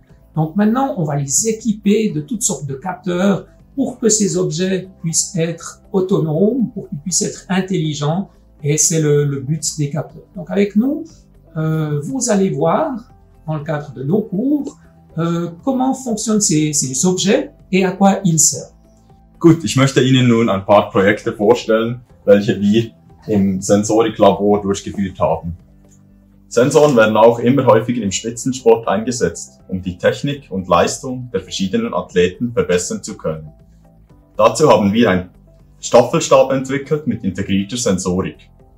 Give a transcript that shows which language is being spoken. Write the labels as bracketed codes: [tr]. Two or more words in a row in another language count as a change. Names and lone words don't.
[fr] Donc maintenant, on va les équiper de toutes sortes de capteurs pour que ces objets puissent être autonomes, pour qu'ils puissent être intelligents, et c'est le but des capteurs. Donc avec nous, vous allez voir, dans le cadre de nos cours, comment fonctionnent ces objets et à quoi ils servent. [de] Gut, ich möchte Ihnen nun ein paar Projekte vorstellen, welche wir im Sensoriklabor durchgeführt haben. Sensoren werden auch immer häufiger im Spitzensport eingesetzt, um die Technik und Leistung der verschiedenen Athleten verbessern zu können. Dazu haben wir einen Staffelstab entwickelt mit integrierter Sensorik.